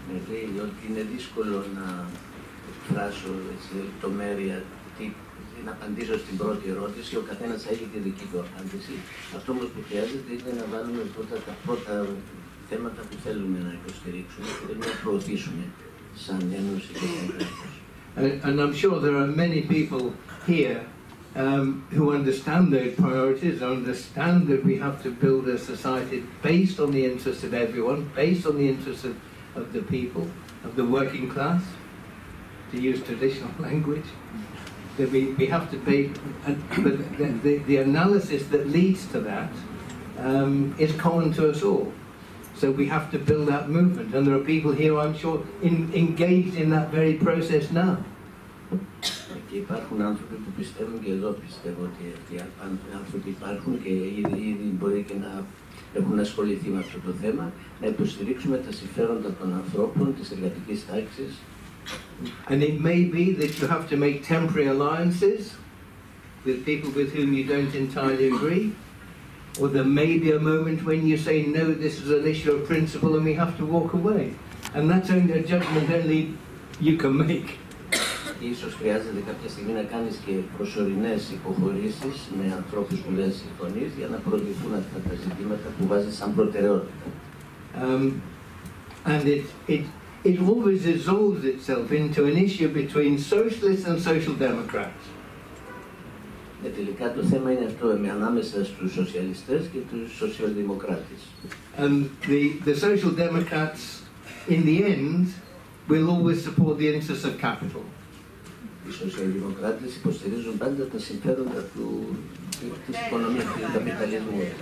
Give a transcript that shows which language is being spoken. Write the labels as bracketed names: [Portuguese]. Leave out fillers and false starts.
[Greek] Λέει ότι είναι δύσκολο να εκφράσω σε λεπτομέρεια, να απαντήσω στην πρώτη ερώτηση, ο καθένας θα έχει τη δική του απάντηση. Αυτό όμως που χρειάζεται είναι να βάλουμε πρώτα τα πρώτα θέματα που θέλουμε να υποστηρίξουμε και θέλουμε να προωθήσουμε σαν ένωση και σαν κράτος. [English] And I'm sure there are many people here who understand those priorities, understand that we have to build a society based on the interests of everyone, based on the interests of the people, of the working class, to use traditional language. That we have to but the analysis that leads to that is common to us all. So we have to build that movement, and there are people here, I'm sure, engaged in that very process now. [Greek] Και υπάρχουν άνθρωποι που πιστεύουν, και εδώ πιστεύω ότι αυτοί οι άνθρωποι υπάρχουν και ήδη μπορεί και να έχουν ασχοληθεί με αυτό το θέμα, να υποστηρίξουμε τα συμφέροντα των ανθρώπων, της εργατικής τάξης. [English] And it may be that you have to make temporary alliances with people with whom you don't entirely agree, or there may be a moment when you say, no, this is an issue of principle and we have to walk away. And that's only a judgment only you can make. [Greek] Ίσως χρειάζεται κάποια στιγμή να κάνεις και προσωρινές υποχωρήσεις με ανθρώπους που δεν συμφωνείς για να προωθηθούν αυτά τα ζητήματα που βάζεις σαν προτεραιότητα. [English] And it always resolves itself into an issue between socialists and social democrats. [Greek] Τελικά το θέμα είναι αυτό, ανάμεσα στους σοσιαλιστές και τους σοσιαλδημοκράτες. [English] And the social democrats, in the end, will always support the interests of capital. [Greek] Οι σοσιαλδημοκράτες υποστηρίζουν πάντα τα συμφέροντα της οικονομίας, του καπιταλισμού.